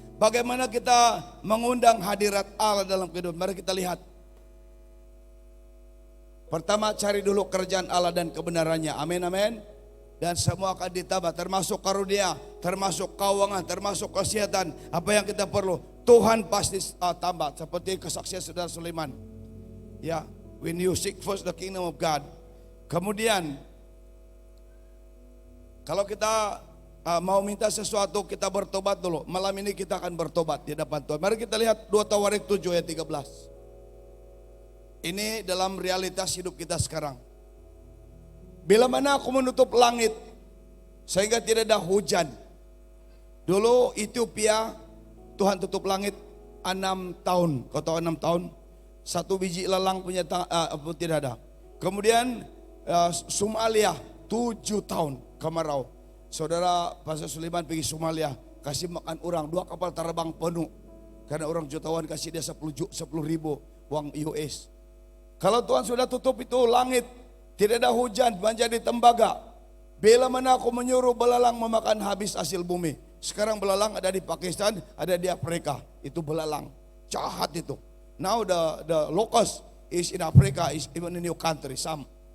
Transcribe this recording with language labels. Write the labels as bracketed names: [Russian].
[Malay] Bagaimana kita mengundang hadirat Allah dalam kehidupan? Mari kita lihat. Pertama, cari dulu kerajaan Allah dan kebenarannya. Amin, amin. Dan semua akan ditambah, termasuk karunia, termasuk keuangan, termasuk kesehatan. Apa yang kita perlu, Tuhan pasti tambah. Seperti kesaksian saudara Sulaiman. [English] Ya, when you seek first the kingdom of God. [Malay] Kemudian, kalau kita mau minta sesuatu, kita bertobat dulu. Malam ini kita akan bertobat di hadapan Tuhan. Mari kita lihat 2 Tawarik 7 ayat 13. Ini dalam realitas hidup kita sekarang. Bila mana aku menutup langit sehingga tidak ada hujan. Dulu Ethiopia Tuhan tutup langit 6 tahun. Kau tahu 6 tahun? 1 biji lalang punya tidak ada. Kemudian Somalia 7 tahun kemarau. Saudara Pastor Sulaiman pergi Somalia, kasih makan orang 2 kapal terbang penuh. Karena orang jutawan kasih dia 10 ribu uang US. Kalau Tuhan sudah tutup itu langit, tidak ada hujan, menjadi tembaga. Bila mana aku menyuruh belalang memakan habis hasil bumi. Sekarang belalang ada di Pakistan, ada di Afrika. Itu belalang, jahat itu. [English] Now the locust is in Africa, is even in your country, some.